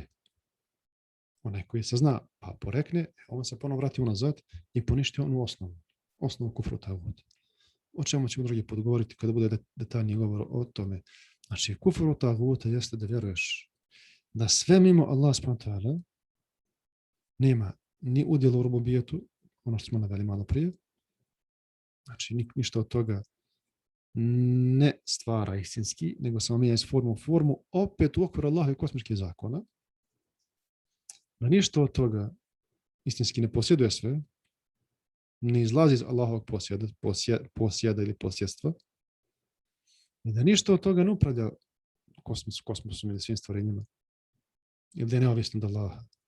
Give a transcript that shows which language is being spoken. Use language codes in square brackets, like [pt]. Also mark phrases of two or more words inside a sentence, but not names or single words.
[bs] Onaj koji se zna pa porekne, on se ponovno vrati unazad i poništi onu osnovu [ar] كفر الطاغوت. [bs] O čemu ćemo drugi put govoriti kada bude detaljniji govor o tome. Znači, [ar] كفر الطاغوت [bs] jeste da vjeruješ da sve mimo Allah [ar] سبحانه وتعالى [bs] nema ni udjela u rububijetu, ono što smo naveli malo prije. Znači, ništa od toga ne stvara istinski, nego samo mijenja iz formu u formu, opet u okviru Allaha i kosmičkih zakona. Da ništa od toga istinski ne posjeduje sve, ne izlazi iz Allahovog posjeda ili posjedstva, i da ništa od toga ne upravlja kosmosom ili svim stvorenjima, ili da je neovisno od Allaha.